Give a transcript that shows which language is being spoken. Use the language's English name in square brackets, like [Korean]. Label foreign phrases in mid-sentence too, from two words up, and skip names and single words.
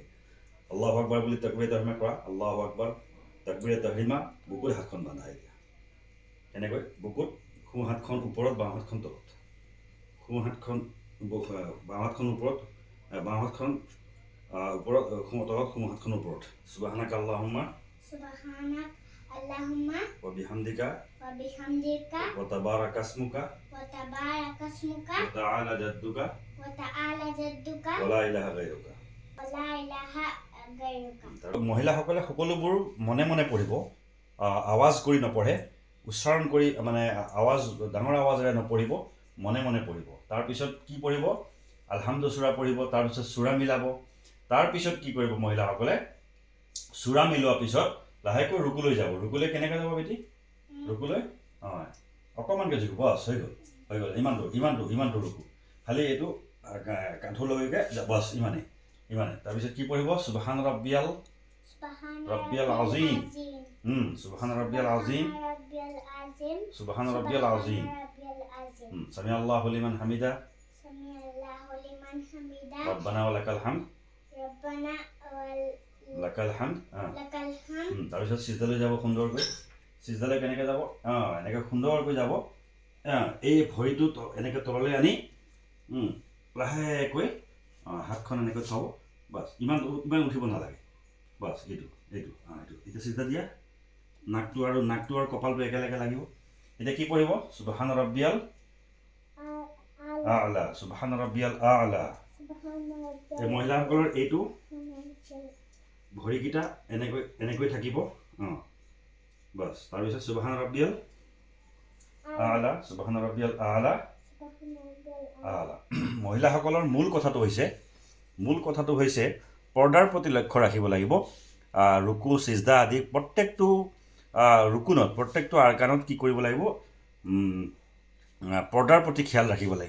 [Arabic] الله أكبر [Assamese] বুলি তাকবীৰে তহৰিমা কৰা, [Arabic] الله أكبر [Assamese] তাকবীৰে তহৰিমা, বুকুত হাতখন বান্ধা। এতিয়া এনেকৈ বুকুত সোঁ হাতখন ওপৰত, বাওঁ হাতখন তলত, সোঁ হাতখন বাওঁ হাতখন ওপৰত, বাওঁ হাতখন ওপৰত, তলত সোঁ হাতখন ওপৰত। [Arabic] سبحانك اللهم وبحمدك وتبارك اسمك وتعالى جدك ولا إله غيرك. [Assamese] মহিলাসকলে সকলোবোৰ মনে মনে পঢ়িব, আৱাজ কৰি নপঢ়ে, উচ্চাৰণ কৰি, মানে ডাঙৰ আৱাজেৰে নপঢ়িব, মনে মনে পঢ়িব। তাৰপিছত কি পঢ়িব? আলহামদু সূৰা পঢ়িব। তাৰপিছত সূৰা মিলাব। তাৰপিছত কি কৰিব মহিলাসকলে? সূৰা মিলোৱাৰ পিছত লাহেকৈ ৰুকুলৈ যাব। ৰুকুলৈ কেনেকৈ যাব বেটি? ৰুকুলৈ অকণমানকৈ জুকিব, বছ হৈ গ'ল। ইমানটো ৰুকু, খালি এইটো কান্ধলৈকে বছ, ইমানেই। তাৰপিছত কি পঢ়িব? [Arabic] سبحان ربي العظيم، سبحان ربي العظيم، سبحان ربي العظيم، سمع الله لمن حمده، ربنا ولك الحمد, [Assamese] তাৰপিছত সিজদালৈ যাব সুন্দৰকৈ। সিজদালৈ কেনেকৈ যাব? এনেকৈ সুন্দৰকৈ যাব। এই ভৰিটো এনেকৈ তললৈ আনি লাহেকৈ হাতখন এনেকৈ থ'ব, বাছ। ইমান উঠিব নালাগে, বাছ। এইটো এতিয়া সিজদা দিয়া। নাকটো আৰু কপালটো একেলগে লাগিব। এতিয়া কি পঢ়িব? [Arabic] سبحان ربي الأعلى، سبحان ربي الأعلى. [Assamese] এই মহিলাসকলৰ এইটো ভৰিকেইটা এনেকৈ থাকিব, বাছ। [Arabic] তাৰপিছত سبحان ربي الأعلى، سبحان ربي الأعلى. [Assamese] মহিলাসকলৰ মূল কথাটো হৈছে পৰ্দাৰ প্ৰতি লক্ষ্য ৰাখিব লাগিব। ৰুকু, সিজদা আদি প্ৰত্যেকটো ৰুকুনত, প্ৰত্যেকটো আৰকানত কি কৰিব লাগিব? পৰ্দাৰ প্ৰতি খেয়াল ৰাখিব লাগিব।